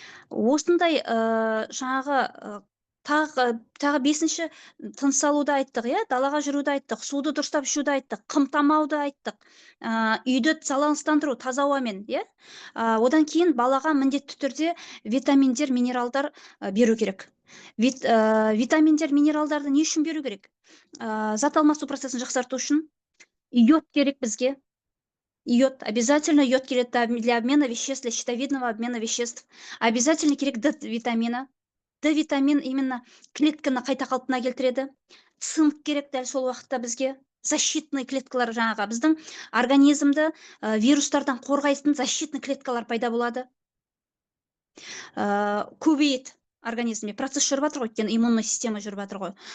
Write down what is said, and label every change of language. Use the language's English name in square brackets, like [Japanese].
[Kazakh] Осындай жаңағы тағы 5-ші тыныс алуды айттық, далаға жүруді айттық, суды дұрыстап ішуді айттық, қымтамауды айттық, үйді залалсыздандыру таза ауамен, одан кейін балаға міндетті түрде витаминдер, минералдар беру керек. Витаминдер, минералдарды не үшін беру керек? Зат алмасу процесін жақсарту үшін йод керек бізге. [Russian] Йод, обязательно йод [Kazakh] керек [Russian] для обмена веществ, для щитовидного обмена веществ. Обязательно [Kazakh] керек [Russian] D-витамина. [Kazakh] D-витамин [Russian] именно [Kazakh] клетканы қайта қалпына келтіреді. Цинк керек дәл сол уақытта бізге. Защитный клеткалар, жаңағы біздің организмді вирустардан қорғайтын защитный клеткалар пайда болады. Көбейеді организмде. Процесс жүріп жатыр ғой, өйткені иммунный система жүріп жатыр ғой.